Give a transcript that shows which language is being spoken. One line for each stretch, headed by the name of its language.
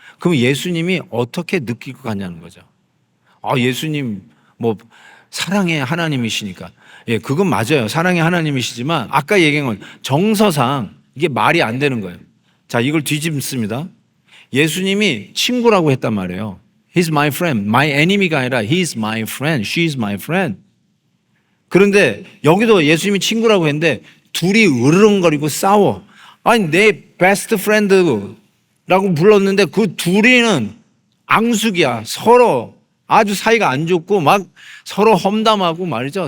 Korean: 그럼 예수님이 어떻게 느낄 것 같냐는 거죠. 예수님 뭐 사랑의 하나님이시니까. 예, 그건 맞아요. 사랑의 하나님이시지만 아까 얘기한 건 정서상 이게 말이 안 되는 거예요. 자, 이걸 뒤집습니다. 예수님이 친구라고 했단 말이에요.
English: He's my friend. My enemy가
Korean: 아니라
English: He's my friend. She's my friend.
Korean: 그런데 여기도 예수님이 친구라고 했는데 둘이 으르렁거리고 싸워. 아니 내 베스트 프렌드라고 불렀는데 그 둘이는 앙숙이야. 서로 아주 사이가 안 좋고 막 서로 험담하고 말이죠.